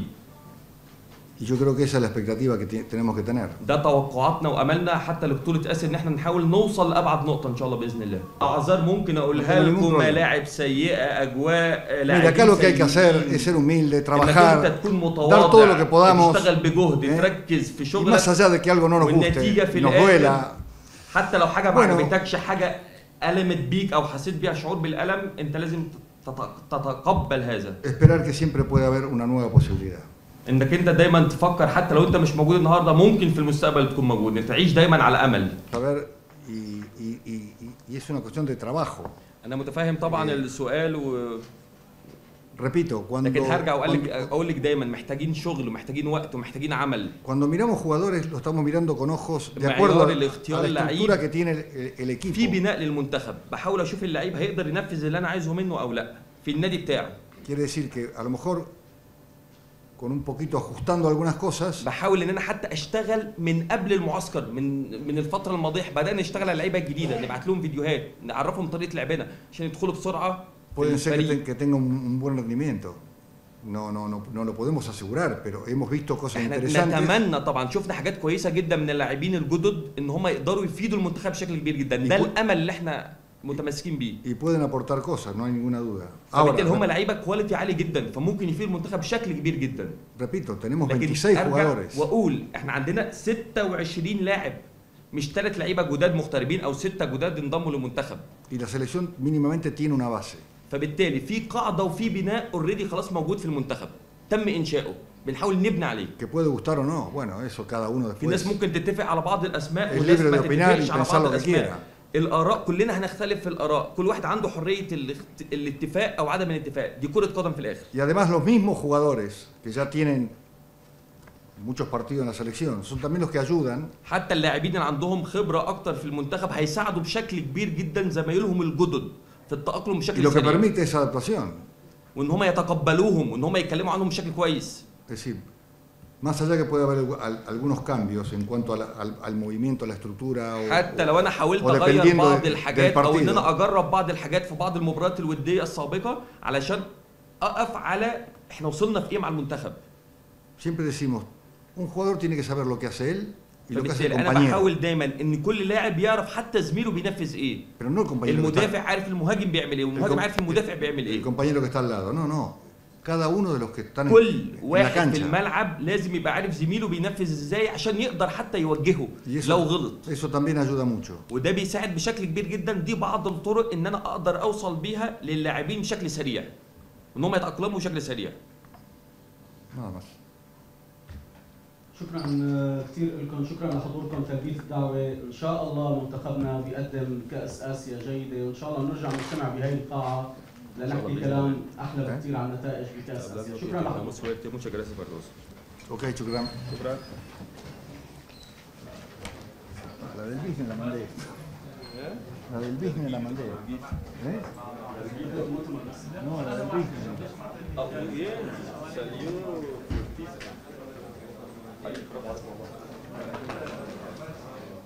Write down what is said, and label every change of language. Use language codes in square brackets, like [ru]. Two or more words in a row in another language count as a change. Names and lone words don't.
[es] Y yo creo que esa es la expectativa que tenemos que tener. [ar] ده توقعاتنا واملنا حتى لبطوله اسيا ان احنا نحاول نوصل لابعد نقطه ان شاء الله باذن الله. اعذار ممكن اقولها لكم، ملاعب سيئه، اجواء لاعبين. [es] Mira, acá lo que hay que hacer es ser humilde, trabajar, dar todo lo que podamos, [ar] تشتغل بجهد، تركز في شغلك. [es] Más allá de que algo no nos guste, nos duela. [ar] حتى لو حاجه ما عجبتكش، حاجه ألمت بيك او حسيت بيها شعور بالالم، انت لازم تتقبل هذا. [es] Esperar que siempre puede haber una nueva posibilidad. [ar] انك انت دايما تفكر حتى لو انت مش موجود النهارده ممكن في المستقبل تكون موجود، انت تعيش دايما على امل. [es] Y es una cuestión de trabajo. [ar] انا متفاهم طبعا السؤال [es] repito, [ar] لكن هرجع واقول لك دايما محتاجين شغل ومحتاجين وقت ومحتاجين عمل. [es] Cuando miramos jugadores lo estamos mirando con ojos de acuerdo a la estructura que tiene el equipo. [ar] في بناء للمنتخب، بحاول اشوف اللعيب هيقدر ينفذ اللي انا عايزه منه او لا في النادي بتاعه. [es] Quiere decir que a lo mejor con un poquito ajustando algunas cosas. [ar] بحاول ان انا حتى اشتغل من قبل المعسكر، من الفتره الماضيه بدانا نشتغل على اللعيبه الجديده، نبعت لهم فيديوهات نعرفهم طريقه لعبنا عشان يدخلوا بسرعه. [es] Pueden ser que tenga un buen rendimiento. No lo podemos asegurar, pero hemos visto cosas interesantes. [ar] نتمنى طبعا، شفنا حاجات كويسه جدا من اللاعبين الجدد ان هم يقدروا يفيدوا المنتخب بشكل كبير جدا، ده الامل اللي احنا متمسكين بيه. [es] Y pueden aportar cosas, no hay ninguna duda. [ar] بالتالي هم لعيبه كواليتي عالي جدا، فممكن يفيدوا المنتخب بشكل كبير جدا. [es] Repito, tenemos 26 jugadores. [ar] واقول احنا عندنا 26 لاعب، مش 3 لعيبه جداد مغتربين او 6 جداد انضموا للمنتخب. [es] Y la selección mínimamente tiene una base. [ar] فبالتالي في قاعده وفي بناء اوريدي خلاص موجود في المنتخب تم انشاؤه، بنحاول نبني عليه. [es] Que puede gustar o no, bueno, eso cada uno después. [ar] في ناس ممكن تتفق على بعض الاسماء وناس ما تتفقش على بعض الاسماء. الاراء كلنا هنختلف في الاراء، كل واحد عنده حريه الاتفاق او عدم الاتفاق، دي كره قدم في الاخر. [es] Y además los mismos jugadores que ya tienen muchos partidos en la selección son también los que ayudan. [ar] حتى اللاعبين اللي عندهم خبره اكتر في المنتخب هيساعدوا بشكل كبير جدا زمايلهم الجدد في التأقلم بشكل سريع. [es] Lo que permite esa adaptación. [ar] وان هم يتقبلوهم وان هم يتكلموا عنهم بشكل كويس. [es] Es decir, más allá que puede haber algunos cambios en cuanto al movimiento, a la estructura. [ar] حتى لو انا حاولت اغير بعض الحاجات او ان انا اجرب بعض الحاجات في بعض المباريات الوديه السابقه علشان اقف على احنا وصلنا في ايه مع المنتخب. [es] Siempre decimos, un jugador tiene que saber lo que hace él. [ar] انا بحاول دايما ان كل لاعب يعرف حتى زميله بينفذ ايه. المدافع عارف المهاجم بيعمل ايه، والمهاجم عارف المدافع بيعمل ايه. [es] الcompañero que está al lado. No. Cada uno de los que están [ar] كل واحد في الملعب لازم يبقى عارف زميله بينفذ ازاي عشان يقدر حتى يوجهه لو غلط. [es] Eso también ayuda mucho. [ar] وده بيساعد بشكل كبير جدا. دي بعض الطرق ان انا اقدر اوصل بيها للاعبين بشكل سريع، ان هم يتاقلموا بشكل سريع. شكرا كثير لكم، شكرا لحضوركم تلبيه الدعوه. ان شاء الله منتخبنا بيقدم كاس اسيا جيده، وان شاء الله نرجع نجتمع بهي القاعه لنحكي كلام احلى بكثير عن نتائج بكاس اسيا. شكرا لحضوركم. [es] Muchas gracias Carlos. [ar] Okay, شكرا. [es] La del business la mandé. La del business la mandé. No, la del business. Ah, muy bien. Salió.